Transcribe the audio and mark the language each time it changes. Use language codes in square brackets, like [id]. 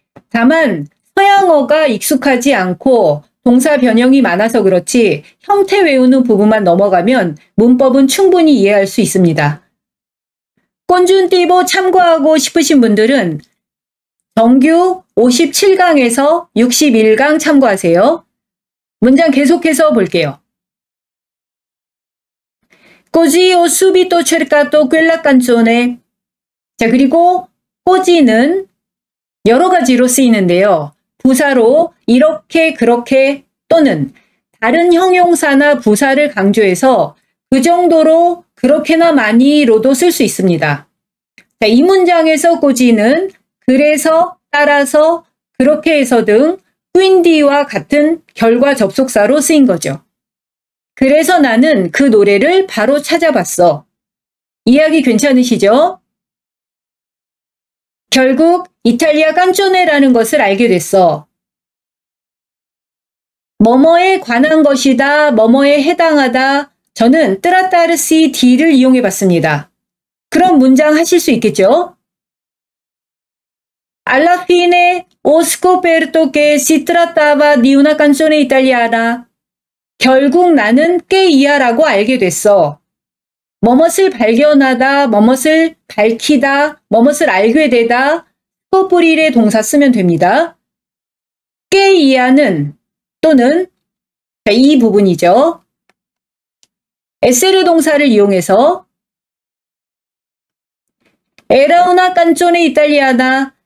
[ko] 다만 서양어가 익숙하지 않고 동사 변형이 많아서 그렇지 형태 외우는 부분만 넘어가면 문법은 충분히 이해할 수 있습니다. 꼰준띠보 참고하고 싶으신 분들은 정규 57강에서 61강 참고하세요. 문장 계속해서 볼게요. [it] Così ho subito cercato quella canzone. [ko] 자, 그리고 cos이는 여러 가지로 쓰이는데요. 부사로 이렇게, 그렇게 또는 다른 형용사나 부사를 강조해서 그 정도로 그렇게나 많이로도 쓸 수 있습니다. 자, 이 문장에서 cos이는 그래서, 따라서, 그렇게 해서 등 quindi와 같은 결과 접속사로 쓰인 거죠. 그래서 나는 그 노래를 바로 찾아봤어. 이야기 괜찮으시죠? 결국 이탈리아 깐쪼네라는 것을 알게 됐어. 뭐뭐에 관한 것이다, 뭐뭐에 해당하다. 저는 트라타르시 D를 이용해 봤습니다. 그럼 문장 하실 수 있겠죠? [it] Alla fine ho scoperto che si trattava di una canzone italiana. [ko] 결국 나는 깨이야라고 알게 됐어. 뭐뭇을 발견하다, 뭐뭇을 밝히다, 뭐뭇을 알게 되다, 스코프릴의 동사 쓰면 됩니다. 깨이야는 또는 이 부분이죠. 에세르 동사를 이용해서 [it] Era una canzone italiana.